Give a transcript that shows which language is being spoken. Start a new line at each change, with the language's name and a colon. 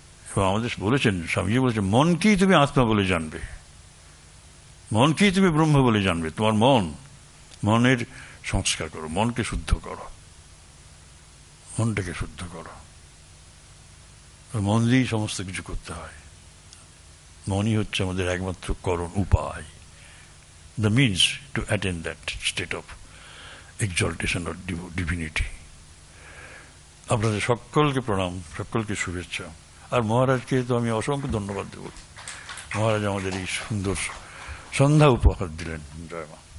Bangla: এবং আমাদের বলেছেন, স্বামীজি বলেছেন, মনকেই তুমি আত্মা বলে জানবে, মনকেই তুমি ব্রহ্ম বলে জানবে। তোমার মনের সংস্কার করো, মনকে শুদ্ধ করো, মনটাকে শুদ্ধ করো। মন দিয়েই সমস্ত কিছু করতে হয়। মনই হচ্ছে আমাদের একমাত্র করণ উপায়,
English: the means to attain that state of exaltation or divinity.
Bangla: আপনাদের সকলকে প্রণাম, সকলকে শুভেচ্ছা। আর মহারাজকে তো আমি অসংখ্য ধন্যবাদ দেব। মহারাজ আমাদের এই সুন্দর সন্ধ্যা উপহার দিলেন। জয় মা।